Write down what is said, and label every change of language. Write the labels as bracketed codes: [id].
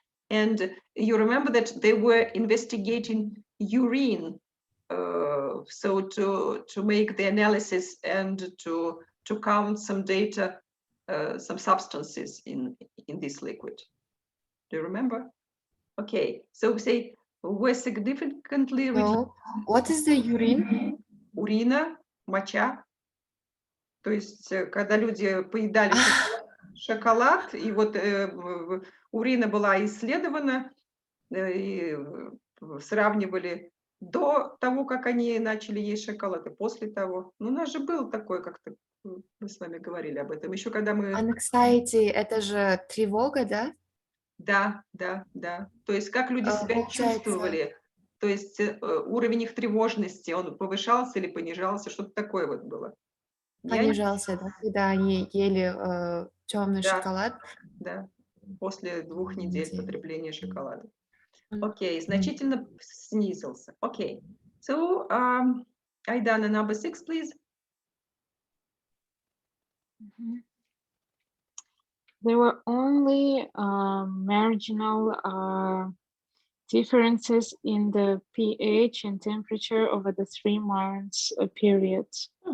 [en] And you remember that they were investigating urine, so to make the analysis and to count some data, some substances in this liquid. Do you remember? Okay, so we say were significantly reduced. What is the urine? [ru] Урина, моча. То есть, когда люди поедали шоколад, и вот урина была исследована, и сравнивали до того, как они начали есть шоколад, и после того. Ну, у нас же был такой, как-то мы с вами говорили об этом, еще когда мы... Anxiety, это же тревога, да? Да. То есть, как люди себя чувствовали, то есть уровень их тревожности, он повышался или понижался, что-то такое вот было. Понижался, да, когда они ели темный шоколад. Да, после 2 недель потребления шоколада. Окей, значительно снизился. Окей. [en] So, Aidana, number 6, please. There were only marginal differences in the pH and temperature over the 3 months periods.